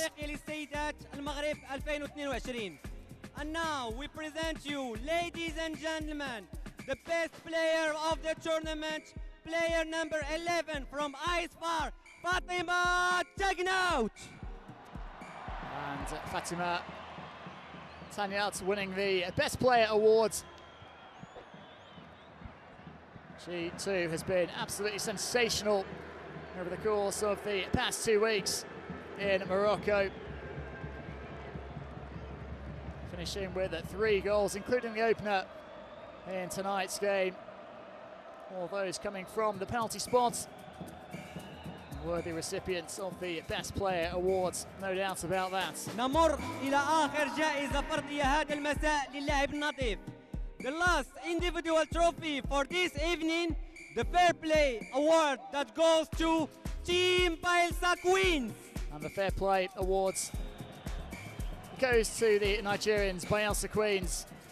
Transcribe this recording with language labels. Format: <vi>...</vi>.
<ar>إفريقيا للسيدات المغرب 2022.</ar> <en>And now we present you, ladies and gentlemen, the best player of the tournament, player number 11 from ASFAR, Fatima Tagnout. And Fatima Tagnout winning the Best Player award. She too has been absolutely sensational over the course of the past 2 weeks in Morocco. Finishing with 3 goals, including the opener in tonight's game. All those coming from the penalty spot. Worthy recipients of the Best Player awards, no doubt about that.</en> <ar>نمر إلى آخر جائزة فردية هذا المساء للاعب النظيف.</ar> <en>The last individual trophy for this evening, the Fair Play Award that goes to Team Bielsa Queens. And the Fair Play Awards goes to the Nigerians, Bielsa Queens.</en>